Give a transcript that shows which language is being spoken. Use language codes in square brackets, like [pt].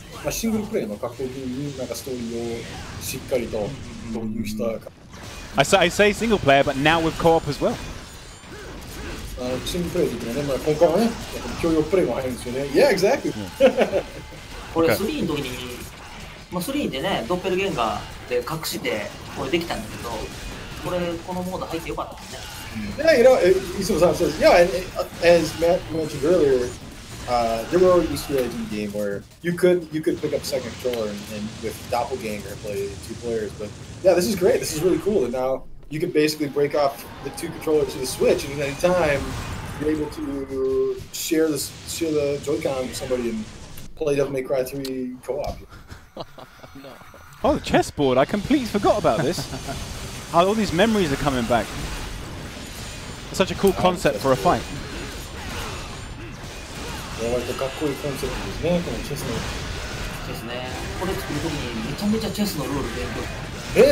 [ja] シングルプレイの格闘技にストーリーをしっかりと導入した。 [en] I say single player, but now with co-op as well. [ja] シングルプレイ的なね、今回はね、協力プレイも入るんですよね。 [en] Yeah, exactly. [ja] これ3の時に、3でね、ドッペルゲンガーで隠してこれできたんだけど、このモード入ってよかったですね。 [en] Yeah, you know, Itsuno-san says, yeah, and as Matt mentioned earlier, there were already Easter eggs in the game where you could pick up a second controller and with Doppelganger play 2 players. But yeah, this is great. This is really cool. And now you can basically break off the 2 controllers to the Switch, and at any time you're able to share the Joy-Con with somebody and play Devil May Cry 3 co-op. No. Oh, the chessboard! I completely forgot about this. All these memories are coming back. It's such a cool concept for a fight. [ja] 割とかっこいいコンセプトですね、このチェスの。ですね。これ作るときにめちゃめちゃチェスのルール勉強